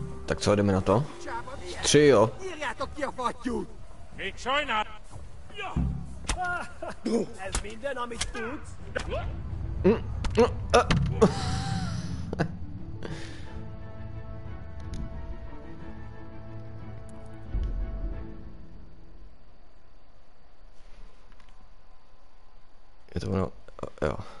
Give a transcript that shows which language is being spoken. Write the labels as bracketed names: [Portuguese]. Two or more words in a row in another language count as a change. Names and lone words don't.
[Czech] Tak co, jdeme na to? 3, jo. [Hungarian] Még sajnál! Ez minden, amit tudsz? [Czech] Je to ono, jo.